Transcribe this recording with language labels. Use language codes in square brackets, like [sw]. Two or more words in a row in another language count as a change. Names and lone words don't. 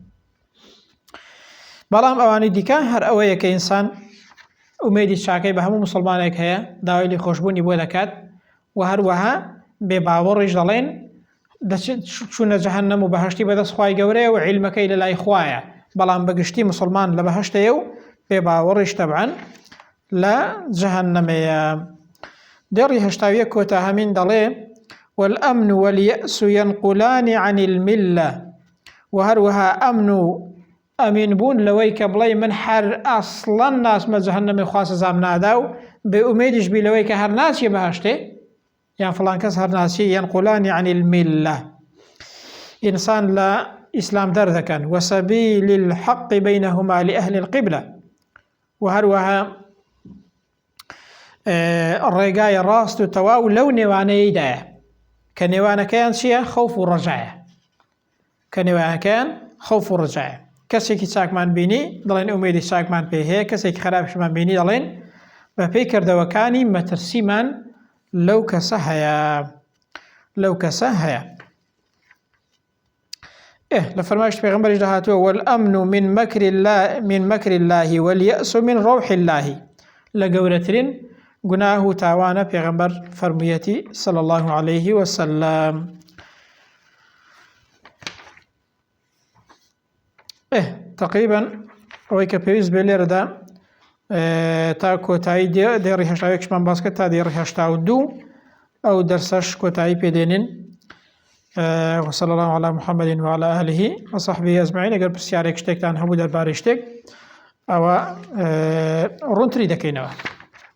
[ckb] بەڵام ئەوانی دیکە هەر ئەوەیە کە ئینسان ئومێدی چاکەی بە هەموو مسلمانێک هەیە داوای لێخۆشبوونی بۆ دەکات و هەروەها بێباوەڕیش دەڵێن چوونە جەهەنەم و بەهەشتی بەدەست خوای گەورەیە و عیلمەکەی لە لای خوایە بەڵام بەگشتی مسلمان لە بەهەشتەیە و بێباوەڕیش تەبعەن لە جەهەنەمەیە دێڕی هەشتاویە کۆتا هەمین دەڵێ [ar] والأمن واليأس ينقلان عن الملة [ckb] و هەروەها ئەمن و ئەمین بوون لەوەی کە بڵێ من هەر ئەسڵەن ناسمە جەهەنەمی خوا سزام نادا و بێ ئومێدیش بی لەوەی کە هەر ناچیە بەهەشتێ یان فڵان کەس هەر ناچی [ar] ينقلان عن الملة [ckb] ئینسان لە ئیسلام دەردەکەن [ar] وسبيل الحق بينهما لأهل القبلة [ckb] و هەروەها ڕێگای ڕاست و تەواو لەو نێوانەیەدایە کە نێوانەکەیان چییە؟ خەوف و ڕەجایە کە نێوانەکەیان خەوف و ڕەجایە کەسێکی چاکمان بینی دەڵێن ئومێدی چاکمان پێ هەیە کەسێکی خراپشمان بینی دەڵێن بە پێی کردەوەکانی مەترسیمان لەو کەسە هەیە لە فەرمایشت پێغەمبەریش داهاتووە [ar] والأمن من مكر الله واليأس من روح الله [ckb] لە گەورەترین گوناه و تاوانە پێغەمبەر فەرموویەتی [ar] صلى الله عليه وسلم [ckb] تقریبا ئەوەی کە پێویست بێ لێرەدا تا کۆتایی دێڕی هەشتاوێکشمان باس کرد تا دێڕی هەشتا و دوو ئەو دەرسەش کۆتایی پێدێنین [ar] وصلى الله على محمد وعلى آله وصحبه أجمعين [ckb] ئەگەر پرسیارێک شتێکتان هەبوو دەربارەی شتێک ئەوە ڕوونتری دەکەینەوە